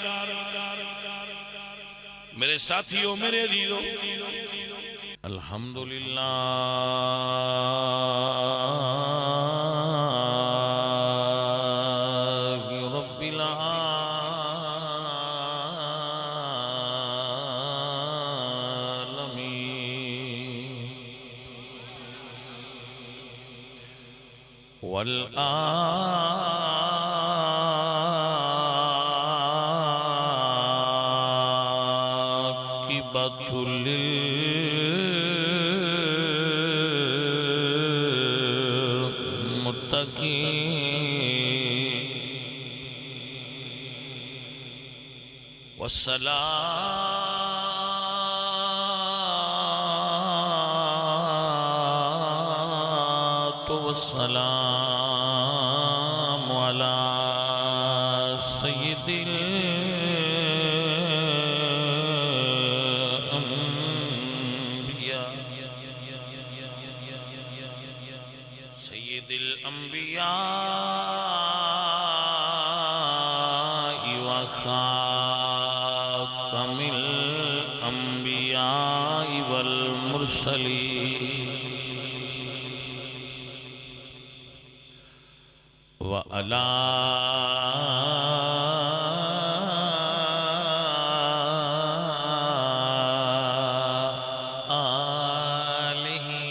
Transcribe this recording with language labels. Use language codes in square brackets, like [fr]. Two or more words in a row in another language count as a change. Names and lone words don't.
[ur] میرے ساتھیوں میرے عزیزوں الحمدللہ [ar] رب العالمین والعاقبۃ للمتقین والصلاة والسلام على سید الانبیاء سید الانبیاء وخاتم الانبیاء والمرسلین وعلى آله